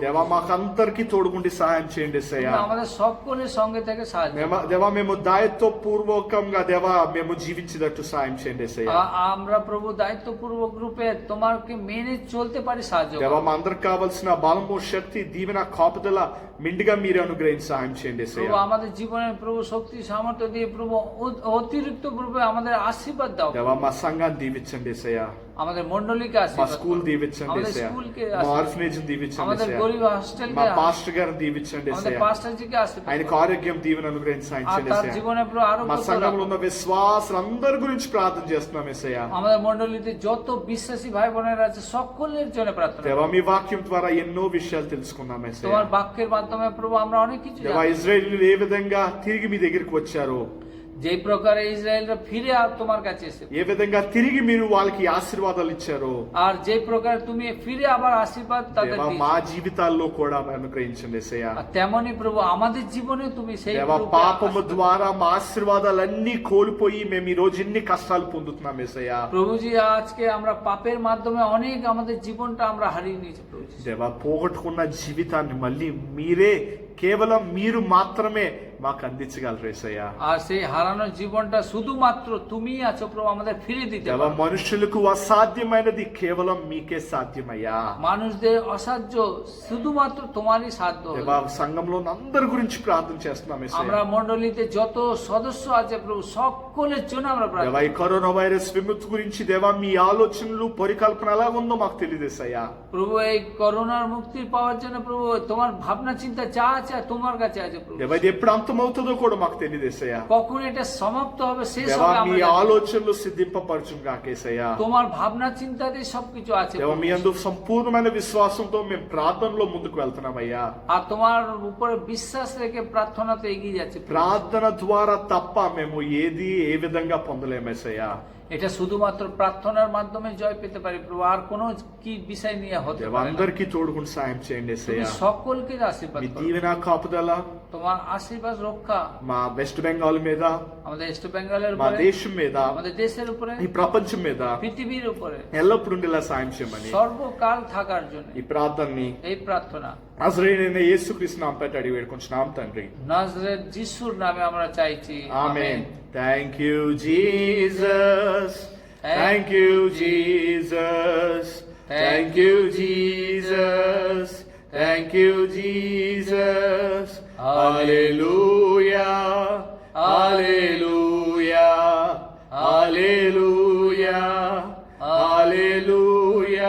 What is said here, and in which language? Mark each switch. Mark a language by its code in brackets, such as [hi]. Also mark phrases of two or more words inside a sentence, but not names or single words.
[te] దేవా మాకందరికి తోడుకుండి సహాయం చేయండి యేసయ్యా. [bn] তুমি আমাদের সকলের সঙ্গে থেকে সাহায্য করো। [te] దేవా మేము దాయత్వపూర్వకంగా దేవా మేము జీవించేటట్టు సాయం చేయండి యేసయ్యా. [bn] আমরা প্রভু দায়িত্বপূর্বক রূপে তোমাকে মেনে চলতে পারি, সাহায্য করো। [te] దేవా మా అందరికి కావాల్సిన బలము శక్తి దీవెన కాపుదల మిండిగా మీరే అనుగ్రహించి సహాయం చేయండి [bn] প্রভু [te] యేసయ్యా. [bn] আমাদের জীবনের প্রভু শক্তি সামর্থ্য দিয়ে প্রভু অতিরিক্ত রূপে আমাদের আশীর্বাদ দাও। [te] దేవా మా సంఘాన్ని దీవించండి యేసయ్యా. [bn] আমাদের মণ্ডলীকে [te] మా [bn] আশীর্বাদ [te] స్కూల్ [bn] করো। [te] దీవించండి [bn] আমাদের [te] యేసయ్యా. [bn] স্কুলকে [te] మా [bn] আশীর্বাদ [te] ఆర్ఫనేజ్ దీవించండి [bn] আমাদের [te] యేసయ్యా. [bn] গরিব [te] మా [bn] হস্টেলকে [te] పాస్టర్ గారిని దీవించండి [bn] আমাদের [te] యేసయ్యా. [bn] পাস্টারজিকে আশীর্বাদ [te] ఆయనకు [bn] করো। [te] ఆరోగ్యం దీవెన అనుగ్రహించి సాయం [bn] আর [te] చేయండి [bn] তার [te] యేసయ్యా. [bn] জীবনে প্রভু আরো [te] మా సంఘంలో ఉన్న విశ్వాసులందరి గురించి ప్రార్థన చేస్తున్నాం యేసయ్యా. [bn] আমাদের মণ্ডলীতে যত বিশ্বাসী ভাই বোনেরা আছে সকলের জন্য প্রার্থনা [te] దేవా [bn] করি। [te] మీ వాక్యం ద్వారా ఎన్నో విషయాలు తెలుసుకున్నాం యేసయ్యా. [bn] তোমার বাক্যের মাধ্যমে প্রভু আমরা অনেক কিছু [te] దేవా [bn] জানি। [te] ఇజ్రాయేలీలు ఏ విధంగా తిరిగి మీ దగ్గరికి వచ్చారో, [bn] যে প্রকারে ইসরায়েলরা ফিরে তোমার কাছে এসে, [te] ఏ విధంగా తిరిగి మీరు వాళ్ళకి ఆశీర్వాదాలు ఇచ్చారో, [bn] আর যে প্রকারে তুমি ফিরে আবার আশীর্বাদ তাদের [te] దేవా [bn] দিয়েছো। [te] మా జీవితాల్లో కూడా అనుగ్రహించండి యేసయ్యా. [bn] আর তেমনি প্রভু আমাদের জীবনে তুমি সেই [te] దేవా [bn] রূপে [te] పాపము [bn] আশীর্বাদ [te] ద్వారా మా ఆశీర్వాదాలన్నీ కోల్పోయి మేము ఈ రోజు ఎన్ని కష్టాలు పొందుతున్నాం యేసయ్యా. [bn] প্রভুজি আজকে আমরা পাপের মাধ্যমে অনেক আমাদের জীবনটা আমরা হারিয়ে নিয়েছি প্রভুজি। [te] దేవా పోగొట్టుకున్న జీవితాన్ని మళ్ళీ మీరే, కేవలం మీరు మాత్రమే మాకు అందించగలరు యేసయ్యా. [bn] আর সেই হারানো জীবনটা শুধুমাত্র তুমিই আছো প্রভু আমাদের ফিরে দিতে [te] దేవా [bn] পারো। [te] మనుషులకు అసాధ్యమైనది కేవలం మీకే సాధ్యమయ్యా. [bn] মানুষদের অসাধ্য শুধুমাত্র তোমারই সাধ্য। [te] దేవా సంఘంలో ఉన్న అందరి గురించి ప్రార్థన చేస్తున్నాం యేసయ్యా. [bn] আমরা মণ্ডলীতে যত সদস্য আছে প্রভু সকলের জন্য আমরা [te] దేవా [bn] প্রার্থনা [te] ఈ [en] corona virus [te] విముక్తి గురించి దేవా మీ ఆలోచనలు పరికల్పన ఎలాగుందో మాకు తెలియదేసయ్యా. [bn] প্রভু এই করোনার মুক্তি পাওয়ার জন্য প্রভু তোমার ভাবনা চিন্তা যা আছে তোমার কাছে আছে প্রভু। [te] దేవా ఇది ఎప్పుడు అంతమవుతుందో కూడా మాకు తెలియదేసయ్యా. [bn] কখন এটা সমাপ্ত হবে শেষ [te] దేవా [bn] হবে [te] మీ [bn] আমরা জানি না। [te] ఆలోచనలు సిద్ధింపపరచును కాకేసయ్యా. [bn] তোমার ভাবনা চিন্তাতে সবকিছু আছে [te] దేవా [bn] প্রভু। [te] మీ అందు సంపూర్ణమైన విశ్వాసంతో మేము ప్రార్థనలో ముందుకు వెళ్తున్నామయ్యా. [bn] আর তোমার উপরে বিশ্বাস রেখে প্রার্থনাতে এগিয়ে যাচ্ছে প্রভু। [te] ప్రార్థన ద్వారా తప్ప మేము ఏది ఏ విధంగా పొందలేమేసయ్యా. [bn] এটা শুধুমাত্র প্রার্থনার মাধ্যমে জয় পেতে পারি প্রভু, আর কোনো কি বিষয় নিয়ে হতে [te] దేవా [bn] পারে না। [te] అందరికీ తోడుకుని సాయం చేయండి [bn] তুমি [te] యేసయ్యా. [bn] সকলকে আশীর্বাদ [te] మీ [bn] করো। [te] దీవెన కాపుదల [bn] তোমার আশীর্বাদ রক্ষা [te] మా వెస్ట్ బెంగాల్ మీద, [bn] আমাদের ইস্ট বেঙ্গলের [te] మా [bn] উপরে, [te] దేశం మీద, [bn] আমাদের দেশের উপরে, [te] ఈ ప్రపంచం మీద [bn] পৃথিবীর উপরে [te] ఎల్లప్పుడూ ఉండేలా సాయం చేయమని [bn] সর্বকাল থাকার জন্য [te] ఈ ప్రార్థనని [bn] এই প্রার্থনা [te] నజరేయుడైన యేసుక్రీస్తు నామమున పెట్టి అడిగి వేడుకొంచున్నాం తండ్రి. [bn] নাজরেত যিশুর নামে আমরা চাইছি, [te] ఆమేన్. [en] Thank you Jesus, thank you Jesus, thank you Jesus, thank you Jesus. [te] హల్లెలూయా, హల్లెలూయా, హల్లెలూయా, హల్లెలూయా.